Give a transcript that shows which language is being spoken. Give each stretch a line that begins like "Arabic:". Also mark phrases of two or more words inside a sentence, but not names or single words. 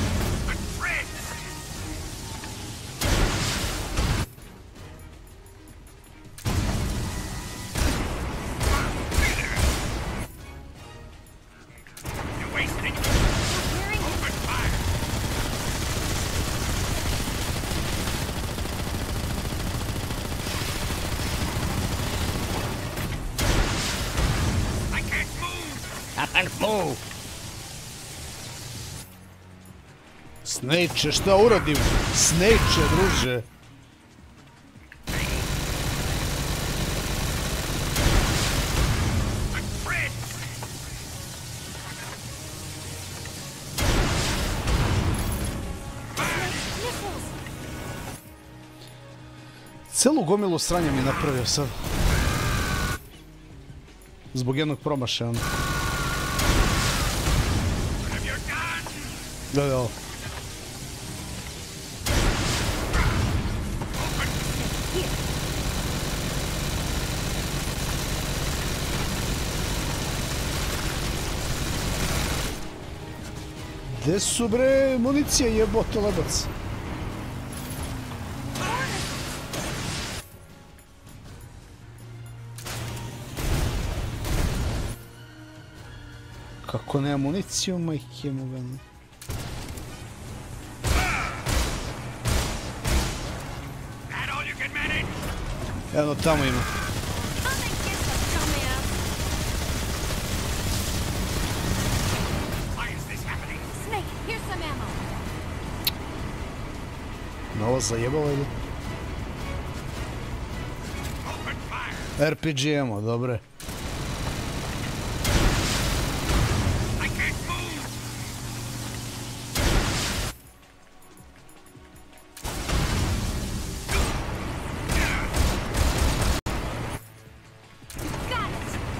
English: The Fritz. You're wasting. Hearing it. Open fire. I can't move. I can't move.
Serbian: Snejče, šta uradim? Snejče, druže.
English: The Fritz. Missiles.
Serbian: Celu gomilu sranja mi napravio sad. Zbog jednog promašaja.
English: Have your gun.
Serbian: Da. Gde su bre municije jebote lebac? Kako nema municiju, majke mu gane.
English: That all you can manage?
Serbian: Evo tamo ima.
English: Come and get the dumbass. Why is this happening? Snake, here's some ammo.
Serbian: Novo zajebalo ili?
English: Open fire. RPG ammo, dobre. I can't move. Got it.